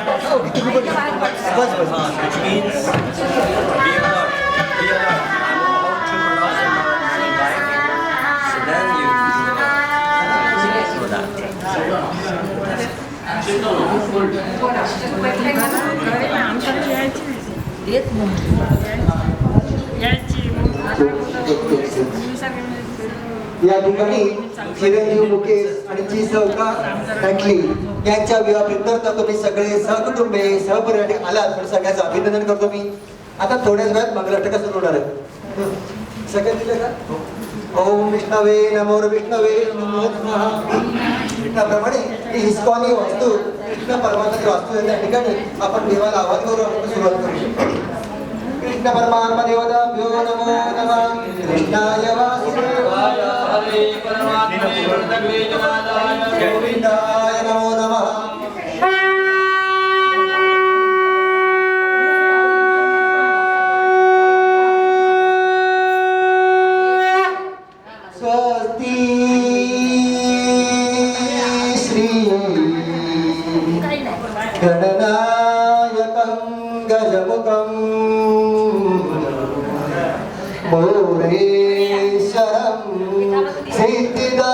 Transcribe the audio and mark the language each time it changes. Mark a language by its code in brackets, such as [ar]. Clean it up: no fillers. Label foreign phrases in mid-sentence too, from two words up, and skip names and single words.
[mr] ओके तुम्ही पण बस बस [en] which means be alert. Be alert. I know how to pronounce and bike. So then you know that. [mr] या ठिकाणी चिरंजीव मुकेश आणि जी सहका टॅकली यांच्या विवाहाप्रित्यर्थ तुम्ही सगळे सहकुटुंबे सहपरिवार आलात पण सगळ्याचं अभिनंदन करतो मी. आता थोड्याच वेळात मंगलाष्टका सुरू होणार आहे. सगळं दिलं का? [sa] ओम विष्णवे नमो विष्णवे नमो नमः. [mr] त्याप्रमाणे ही हिस्कॉनी वास्तू कृष्ण परमात्माची वास्तू आहे. त्या ठिकाणी आपण देवाला आवाहन करू आपण सुरुवात करू. [sa] कृष्ण परमात्मा देवताभ्यो नमो नमः. कृष्णाय वासुदेवाय हरे परमात्मे वर्तवे गोविंदाय नमो नमः. स्वस्ति श्री गणनायकं गजमुखं मोरेश्वरं सिद्धिदा